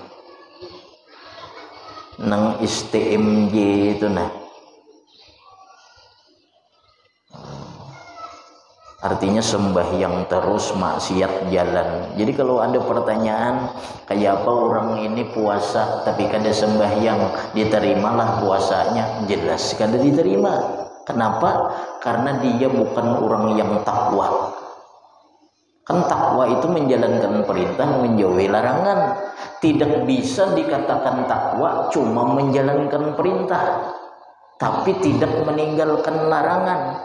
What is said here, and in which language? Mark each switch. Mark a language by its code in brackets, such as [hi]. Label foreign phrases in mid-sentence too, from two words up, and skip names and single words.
[bjn] Nang STMJ itu nah. [id] Artinya sembahyang terus maksiat jalan. Jadi kalau ada pertanyaan kayak apa orang ini puasa tapi kada sembahyang, diterimalah puasanya? Jelas kada diterima. Kenapa? Karena dia bukan orang yang takwa. Kan takwa itu menjalankan perintah, menjauhi larangan. Tidak bisa dikatakan takwa cuma menjalankan perintah tapi tidak meninggalkan larangan.